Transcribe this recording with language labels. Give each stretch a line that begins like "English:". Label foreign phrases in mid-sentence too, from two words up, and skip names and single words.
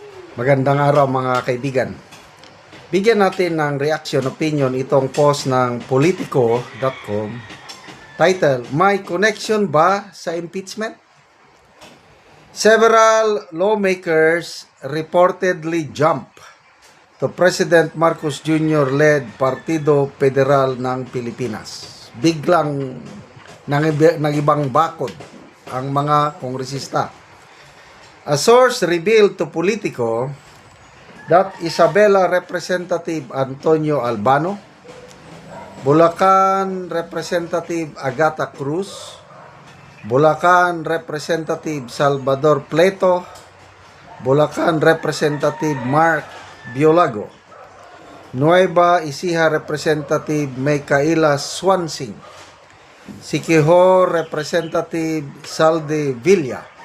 Filipino: Magandang araw mga kaibigan. Bigyan natin ng
English: reaction opinion
Filipino: itong post ng Politico.com. Title, May connection ba sa impeachment?
English: Several lawmakers reportedly jump to President Marcos Jr.
Filipino: led Partido Federal ng Pilipinas. Biglang nangibang bakod ang mga kongresista.
English: A source revealed to Politico that Isabela Representative Antonio Albano, Bulacan Representative Agata Cruz, Bulacan Representative Salvador Pleto, Bulacan Representative Mark Biolago, Nueva Ecija Representative Micaela Swansing, Siquijor Representative Salde Villa,